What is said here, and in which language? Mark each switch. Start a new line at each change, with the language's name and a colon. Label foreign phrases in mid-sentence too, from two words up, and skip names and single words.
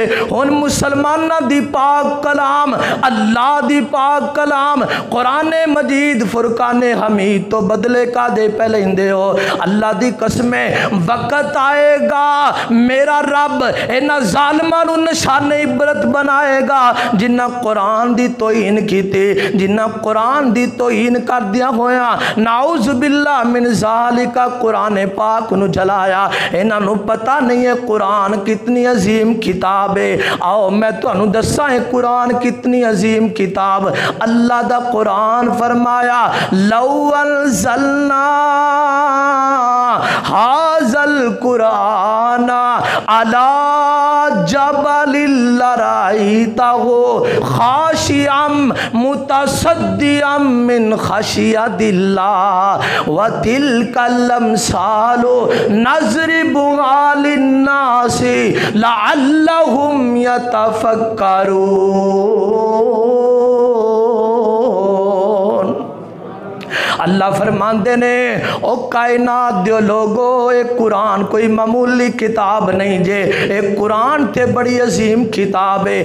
Punjabi: ہُݨ مسلماناں دی پاک کلام، اللہ دی پاک کلام قرآن مجید فرقانِ حمید تو بدلے کا دے پے لیندے ہو. اللہ دی قسمیں وقت آئے گا میرا رب انہاں ظالماں نوں نشانِ عبرت بنائے گا جنہاں قرآن دی توہین کیتی، جنہاں قرآن دی توہین کردیاں ہویا
Arabic: نعوذ بالله من ذلك
Punjabi: قرآن پاک نوں جلایا. انہاں نوں
Urdu: پتا نہیں ہے قرآن کتنی عظیم کتاب ہے.
Punjabi: آؤ میں تہانوں دساں ہے قرآن کتنی عظیم کتاب. اللہ دا قرآن فرمایا
Arabic: لو أنزلنا هذا القرآن على جبل لرأيته خاشعا متصدعا من خشية الله وتلك الأمثال نضربها للناس لعلهم يتفكرون.
Punjabi: اللہ فرماتے نے او کائنات دے لوکو، ایک قرآن کوئی معمولی کتاب نہیں جے، ایک قرآن تے بڑی عظیم کتاب ہے.